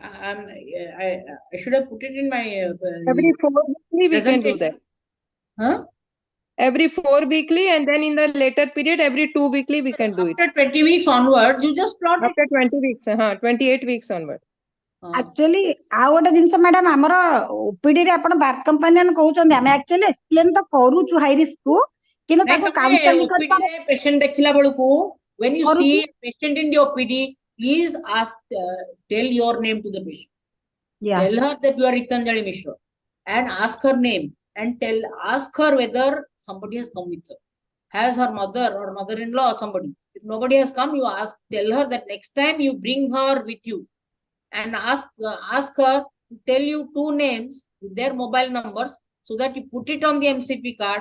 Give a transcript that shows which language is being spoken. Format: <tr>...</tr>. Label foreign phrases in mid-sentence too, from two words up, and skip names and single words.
<en>I should have put it in my Every 4 weekly we can do that. Huh? Every 4 weekly, and then in the later period, every 2 weekly we can do it. After 20 weeks onwards, you just plot After 20 weeks, 28 weeks onward. Actually,</en> <or>ଆଉ ଗୋଟେ ଜିନିଷ ମ୍ୟାଡାମ ଆମର ଓପିଡି ରେ ଆପଣ</or> <en>birth companion</en> <or>କହୁଛନ୍ତି ଆମେ</or> <en>actually explain</en> <or>ତ କରୁଛୁ</or> <en>high risk</en> <or>କୁ କିନ୍ତୁ ତାକୁ କାଉନସେଲିଂ କରିପାରେ</or> <en>patient</en> <or>ଦେଖିଲା ବେଳକୁ</or> <en>when you</en> <or>କରୁଛୁ</or> <en>see a patient in the OPD, please ask, tell your name to the patient. Yeah. Tell her that you are Ritanjali Mishra and ask her name and ask her whether somebody has come with her. Has her mother or mother-in-law or somebody. If nobody has come, you tell her that next time you bring her with you and ask her to tell you 2 names with their mobile numbers so that you put it on the MCP card.</en>